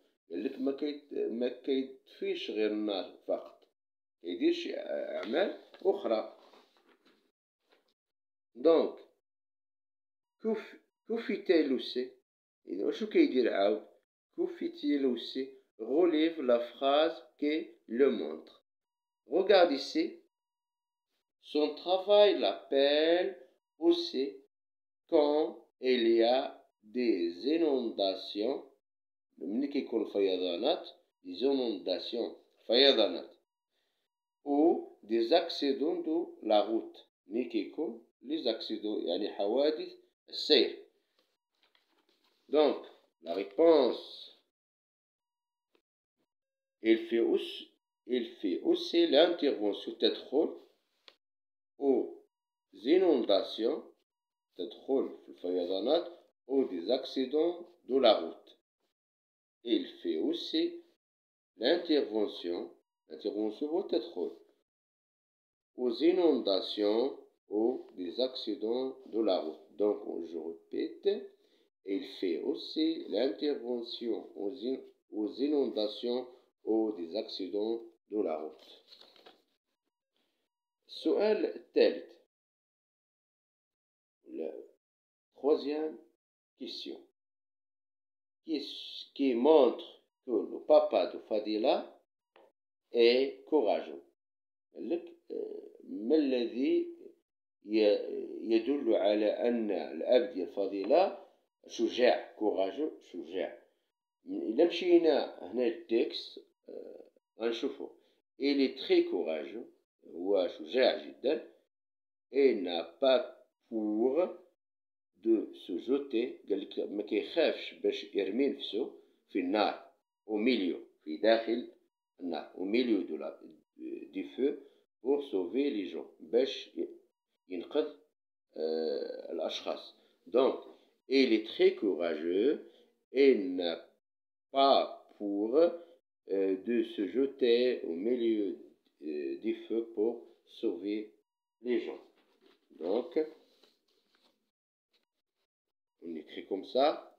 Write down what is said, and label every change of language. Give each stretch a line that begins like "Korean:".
Arabic: قال لك ما كيطفيش غير النار فقط، كيدير شي أعمال أخرى.
French: دونك que fait-elle aussi؟
Arabic: إذا واشو كيدير عاود؟
French: que fait-il aussi؟ Relève la phrase qui le montre. Regarde ici. Son travail l'appelle aussi quand il y a des inondations.
Arabic: ملي كيكون فيضانات،
French: des inondations
Arabic: فيضانات
French: ou des accidents de la route.
Arabic: ملي كيكون
French: les accidents
Arabic: يعني حوادث السير.
French: Donc la réponse, il fait aussi l'intervention تدخل aux inondations
Arabic: تدخل في الفيضانات
French: ou des accidents de la route. Il fait aussi l'intervention تدخل aux inondations ou des accidents de la route. Donc je répète, il fait aussi l'intervention aux inondations ou des accidents de la route.
Arabic: السؤال الثالث،
French: la troisième question, qui montre que le papa de Fadila est courageux.
Arabic: ما الذي يدل على أن الأب ديال فضيلة شجاع courageux شجاع. إلا مشينا هنا التكست غنشوفو
French: il est très courageux
Arabic: هو شجاع جدا
French: et n'a pas peur de se jeter
Arabic: قالك ما كيخافش باش يرمي نفسه في النار
French: au milieu
Arabic: في داخل النار
French: au milieu du feu pour sauver les gens
Arabic: باش ينقذ الأشخاص.
French: Donc il est très courageux et n'a pas peur de se jeter au milieu du feu pour sauver les gens. Donc on écrit comme ça.